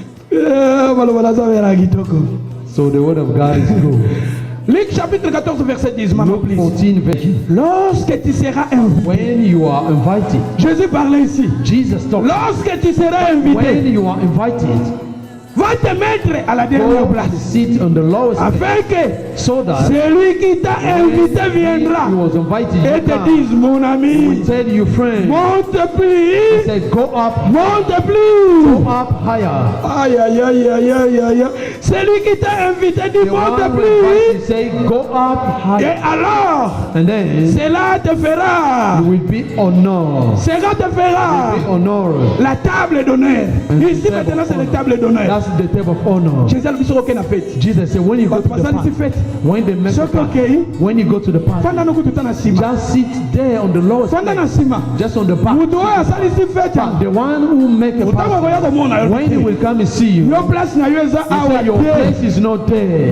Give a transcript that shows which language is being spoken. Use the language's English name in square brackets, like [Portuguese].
[English] So the word of God is good. [French] Luc chapitre 14 verset 10. [English] Luke 14 verset 10. [French] Lorsque tu seras invité. [English] When you are invited. [French] Jésus parlait ici. [English] Jesus talked. [French] Lorsque tu seras invité. [English] When you are invited. [French] Va te mettre à la dernière place. [English] Sit on the lowest [French] afin que [English] so that [French] celui qui t'a invité viendra et te dise mon ami, [English] tell you friend, [French] monte plus, [English] said, go up, [French] monte plus, [English] go up higher. Aïe aïe aïe aïe aïe aïe. [French] Celui qui t'a invité dit monte plus. [English] Say, go up higher. [French] Et alors, [English] and then, [French] cela te fera. [English] You will be honored. [French] Cela te fera. [English] You will be honored. [French] La table d'honneur. Ici maintenant c'est la table d'honneur. [English] That's the table of honor. Jesus said, when you go to the party, when they make the party, when you go to the party, just sit there on the lowest place, just on the back. But the one who make a party, when he will come and see you, he said, your place is not there.